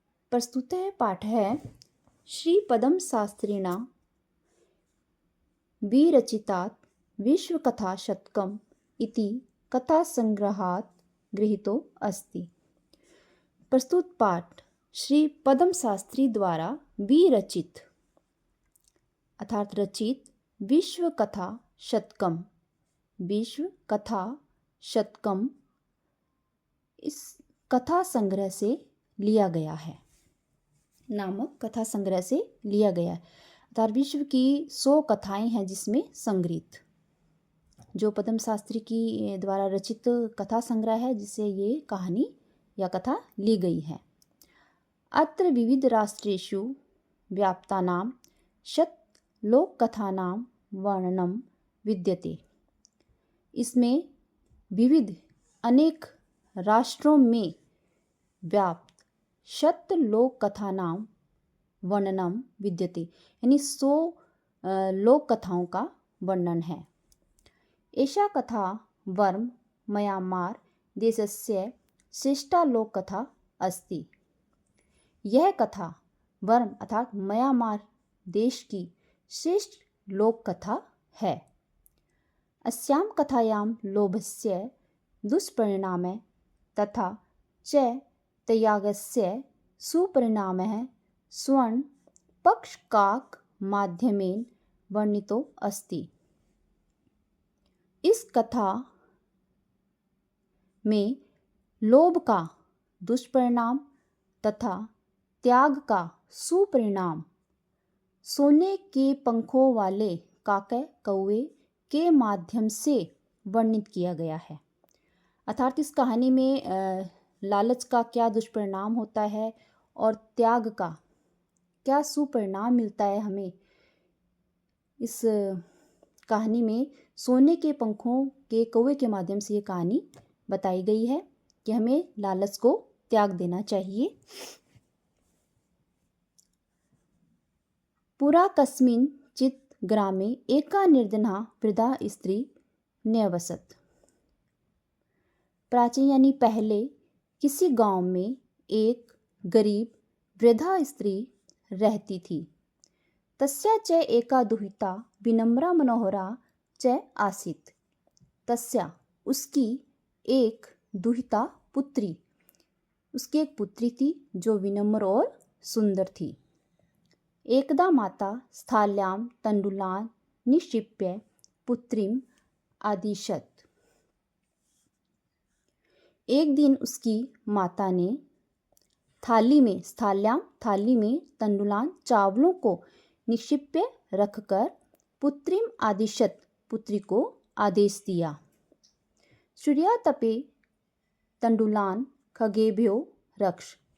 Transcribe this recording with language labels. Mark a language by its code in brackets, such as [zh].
[sa] प्रस्तुतः पाठ है श्री पदम शास्त्रिणा विरचितात् विश्वकथा शतकम् इति कथा संग्रहात् गृहीतो अस्ति। [hi] प्रस्तुत पाठ श्री पदम शास्त्री द्वारा विरचित अर्थात रचित विश्व कथा शतकम इस कथा संग्रह से लिया गया है, नामक कथा संग्रह से लिया गया है। अर्थात विश्व की 100 कथाएं हैं जिसमें संग्रहित, जो पदम शास्त्री की द्वारा रचित कथा संग्रह है जिससे ये कहानी या कथा ली गई है। [sa] अत्र विविध राष्ट्रेषु व्याप्तानां शतलोककथानां वर्णनं विद्यते। [hi] इसमें विविध अनेक राष्ट्रों में व्याप्त [sa] शतलोक कथानां वर्णनं विद्यते, [hi] यानी 100 लोक कथाओं का वर्णन है। [sa] एषा कथा वर्म म्यांमार देशस्य श्रेष्ठा लोक कथा अस्ति। [hi] यह कथा वर्म अर्थात म्यांमार देश की श्रेष्ठ लोक कथा है। [sa] अस्यां कथायां लोभस्य दुष्परिणामः तथा च त्यागस्य सुपरिणामः स्वर्ण पक्षकाक माध्यमेन वर्णितो अस्ति। [hi] इस कथा में लोभ का दुष्परिणाम तथा त्याग का सुपरिणाम सोने के पंखों वाले काके कौवे के माध्यम से वर्णित किया गया है। अर्थात इस कहानी में लालच का क्या दुष्परिणाम होता है और त्याग का क्या सुपरिणाम मिलता है हमें। इस कहानी में सोने के पंखों के कौवे के माध्यम से ये कहानी बताई गई है कि हमें लालच को त्याग देना चाहिए। [sa] पुरा कस्मिन् चित् ग्रामे एका निर्धना वृद्धा स्त्री न्यवसत्। [hi] प्राचीन यानी पहले किसी गांव में एक गरीब वृद्धा स्त्री रहती थी। [sa] तस्या च एका दुहिता विनम्रा मनोहरा च आसीत्। [hi] तस्या उसकी एक दुहिता पुत्री, उसकी एक पुत्री थी जो विनम्र और सुंदर थी। [sa] एकदा माता स्थाल्यां तण्डुलान् निक्षिप्य पुत्रीम् आदिशत्। [hi] एक दिन उसकी माता ने थाली में तण्डुलान चावलों को निक्षिप्य रखकर [sa] पुत्रीम आदिशत [hi] पुत्री को आदेश दिया। [sa] सूर्यातपे तण्डुलान खगेभ्यो रक्ष।